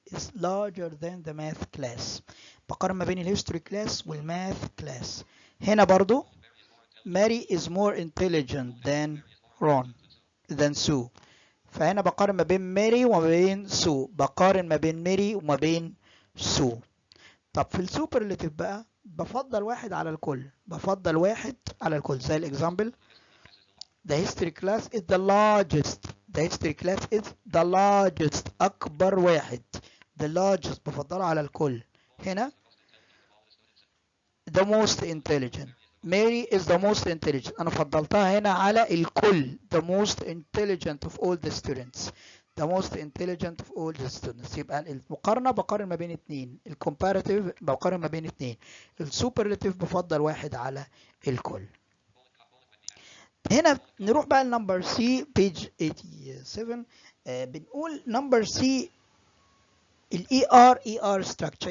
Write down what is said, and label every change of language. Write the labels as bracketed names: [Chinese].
[English] is larger than the math class. [Arabic] بقارن ما بين الهيستوري كلاس والماث كلاس. [English] هنا برضو Mary is more intelligent than Ron than Sue. [Arabic] فهنا بقارن ما بين ماري وما بين سو. بقارن ما بين ماري وما بين سو. طب في السوبرلاتيف بقى بفضل واحد على الكل. بفضل واحد على الكل زي الاكزامبل [English] The history class is the largest. The history class is the largest. [Arabic] أكبر واحد. [English] The largest [Arabic] بفضله على الكل. هنا [English] the most intelligent. Mary is the most intelligent. [Arabic] أنا فضلتها هنا على الكل. [English] The most intelligent of all the students. The most intelligent of all the students. [Arabic] يبقى المقارنة بقارن ما بين اتنين. الكومباراتيف بقارن ما بين اتنين. السوبرلاتيف بفضل واحد على الكل. هنا نروح بقى لنمبر سي بيج 87. بنقول نمبر سي الاي ار ستراكشر.